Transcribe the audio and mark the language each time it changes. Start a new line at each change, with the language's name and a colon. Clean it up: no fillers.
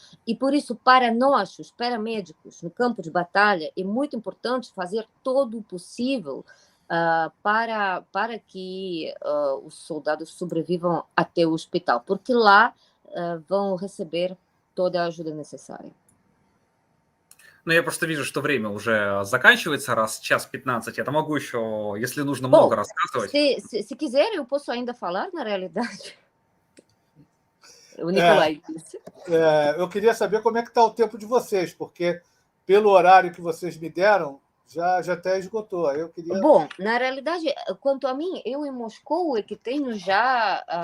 Portuguese: E por isso, para nós, os paramédicos, no campo de batalha, é muito importante fazer todo o possível para que os soldados sobrevivam até o hospital, porque lá vão receber toda a ajuda necessária.
Russian: Ну, я просто вижу, что время уже заканчивается, раз час 15. Я могу еще, если нужно, много рассказывать.
Portuguese: Se quiser, eu posso ainda falar, na realidade. O Nicolai disse. Eu queria saber como é que está o tempo de vocês, porque pelo horário que vocês me deram, já até esgotou. Aí eu queria... Bom, na realidade, quanto a mim, eu em Moscou é que tenho já...